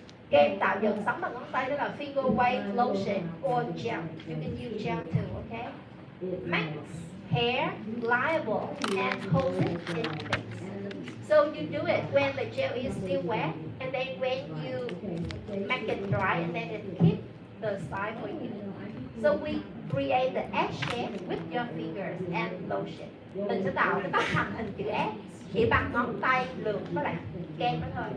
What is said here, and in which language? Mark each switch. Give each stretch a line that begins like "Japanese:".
Vietnamese: Kem tạo dựng sóng bằng ngón tay đó là finger wave lotion or gel.
English: You can use gel too, okay? Makes hair pliable and holds it in place. So you do it when the gel is still wet, and then when you make it dry, and then it keeps the style for you. So we create the S shape with your fingers and lotion.
Vietnamese: Mình sẽ tạo cái tóc thành hình chữ S chỉ bằng ngón tay lượt với lại kem đó thôi.